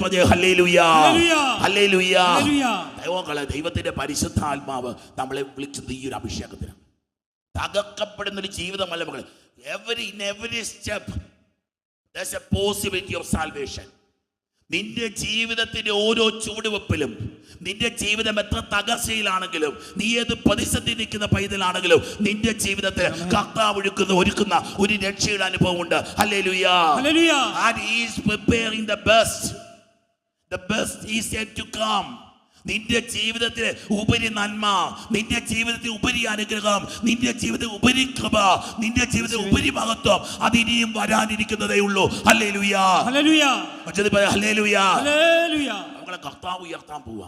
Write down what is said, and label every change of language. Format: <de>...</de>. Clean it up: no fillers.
<ml>ഹല്ലേലൂയാ, ഹല്ലേലൂയാ. ദൈവങ്ങളെ, ദൈവത്തിന്റെ പരിശുദ്ധാത്മാവ് നമ്മളെ വിളിച്ചത് ഈ ഒരു അഭിഷേകത്തിന്. തകർക്കപ്പെടുന്ന ഒരു ജീവിതമല്ല മക്കളെ.</ml> <en>in every step there's a possibility of salvation.</en> <ml>നിന്റെ ജീവിതത്തിന്റെ ഓരോ ചുവടുവെപ്പിലും, നിന്റെ ജീവിതം എത്ര തകർച്ചയിലാണെങ്കിലും, നീ ഏത് പ്രതിസന്ധി നിൽക്കുന്ന പൈതലാണെങ്കിലും, നിന്റെ ജീവിതത്തിൽ കർത്താവ് ഒരുക്കുന്ന ഒരു രക്ഷയുടെ അനുഭവം ഉണ്ട്. ഹല്ലേലൂയാ, hallelujah.</ml> <en>And he is preparing the best. The best is yet to come.</en> <ml>നിന്റെ ജീവിതത്തിലെ ഉപരി നന്മ, നിന്റെ ജീവിതത്തിൽ ഉപരി അനുഗ്രഹം, നിന്റെ ജീവിതത്തിൽ ഉപരി കൃപ, നിന്റെ ജീവിതത്തിൽ ഉപരി മഹത്വം അതിനിയും വരാനിരിക്കുന്നതേ ഉള്ളൂ. ഹല്ലേലൂയാ, ഹല്ലേലൂയ, ഹല്ലേലൂയാ. ഹല്ലേലൂയ. നമ്മളെ കർത്താവ് ഉയർത്താൻ പോവാ.</ml>